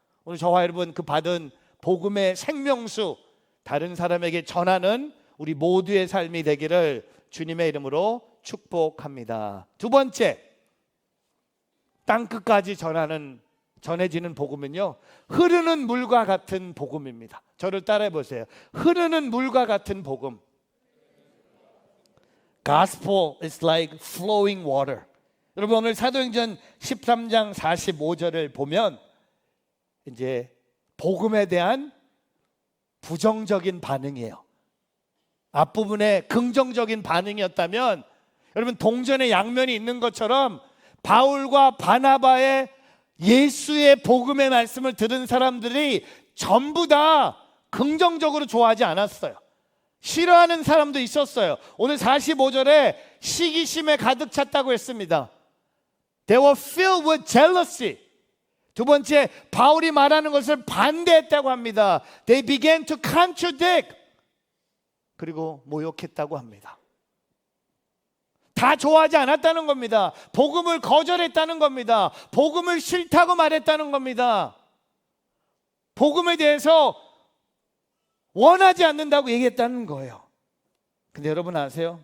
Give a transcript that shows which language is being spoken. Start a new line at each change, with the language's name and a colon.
Korean: 오늘 저와 여러분 그 받은 복음의 생명수 다른 사람에게 전하는 우리 모두의 삶이 되기를 주님의 이름으로 축복합니다. 두 번째, 땅끝까지 전해지는 복음은요, 흐르는 물과 같은 복음입니다. 저를 따라해 보세요. 흐르는 물과 같은 복음.
English: Gospel is like flowing water.
Korean: 여러분 오늘 사도행전 13장 45절을 보면 이제 복음에 대한 부정적인 반응이에요. 앞부분에 긍정적인 반응이었다면 여러분 동전의 양면이 있는 것처럼 바울과 바나바의 예수의 복음의 말씀을 들은 사람들이 전부 다 긍정적으로 좋아하지 않았어요. 싫어하는 사람도 있었어요. 오늘 45절에 시기심에 가득 찼다고 했습니다.
English: They were filled with jealousy.
Korean: 두 번째, 바울이 말하는 것을 반대했다고 합니다.
English: They began to contradict.
Korean: 그리고 모욕했다고 합니다. 다 좋아하지 않았다는 겁니다. 복음을 거절했다는 겁니다. 복음을 싫다고 말했다는 겁니다. 복음에 대해서 원하지 않는다고 얘기했다는 거예요. 근데 여러분 아세요?